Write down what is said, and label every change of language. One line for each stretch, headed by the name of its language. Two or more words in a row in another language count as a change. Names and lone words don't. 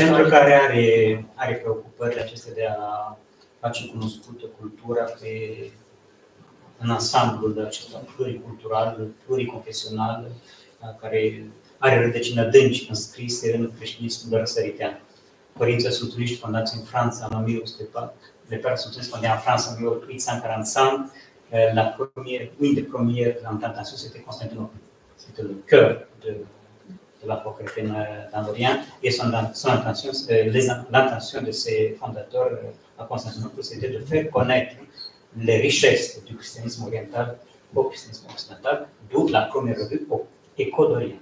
Romanian: Un centru care are preocupări acestea de a face cunoscută cultura în ansamblul acesta pluricultural, pluriconfesional, care are rădăcini adânci înscrise în creștinismul răsăritean. Părinții Sfântuliști fondați în Franța în 1804,
French: les pères sont fondés en France en 1845. Une des premières implantations, c'était Constantinople. C'était le cœur de la foi chrétienne dans l'Orient. Et l'intention de ces fondateurs à Constantinople, c'était de faire connaître les richesses du christianisme oriental au christianisme occidental, d'où la première revue Écho d'Orient,